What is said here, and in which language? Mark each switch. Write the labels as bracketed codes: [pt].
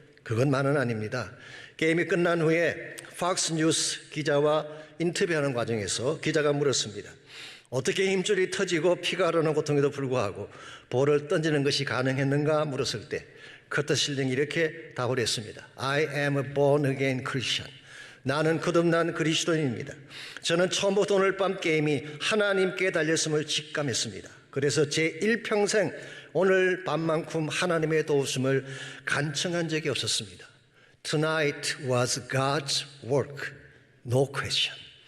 [ko] 그것만은 아닙니다. 게임이 끝난 후에 팍스 뉴스 기자와 인터뷰하는 과정에서 기자가 물었습니다. 어떻게 힘줄이 터지고 피가 흐르는 고통에도 불구하고 볼을 던지는 것이 가능했는가 물었을 때 커트 실링이 이렇게 답을 했습니다. [en] I am a born again Christian. [ko] 나는 거듭난 그리스도인입니다. 저는 처음부터 오늘 밤 게임이 하나님께 달렸음을 직감했습니다. 그래서 제 1평생 오늘 밤만큼 하나님의 도우심을 간청한 적이 없었습니다. Tonight was God's work, no question.